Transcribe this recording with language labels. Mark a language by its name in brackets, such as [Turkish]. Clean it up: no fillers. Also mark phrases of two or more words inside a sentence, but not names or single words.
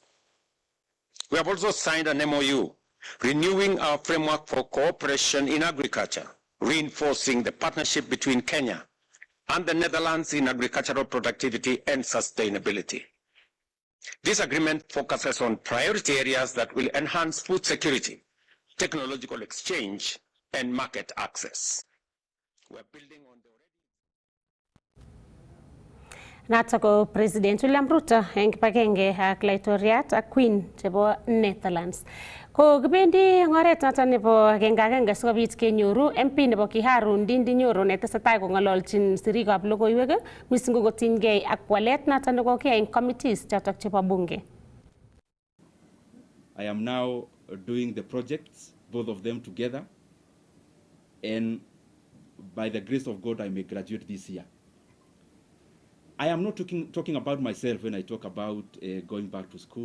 [English] We have also signed an MOU renewing our framework for cooperation in agriculture, reinforcing the partnership between Kenya and the Netherlands in agricultural productivity and sustainability. This agreement focuses on priority areas that will enhance food security, technological exchange, and market access. We're building on the [Kalenjin] Nato ko President William Ruto eng kibagenge ak laitoriat ak Queen chebo Netherlands. Ko kibendi eng oret noto nebo agenge sikobit kenyoru MP nebo Kiharu Ndindi Nyoro netesetai kong'ololchin sirikab logoiwek mising ko kotinygei ak walet noto nekokiyai eng committees chotok chebo bunge. [English] I am now doing the projects, both of them together, and by the grace of God, I may graduate this year. I am not talking about myself when I talk about going back to school.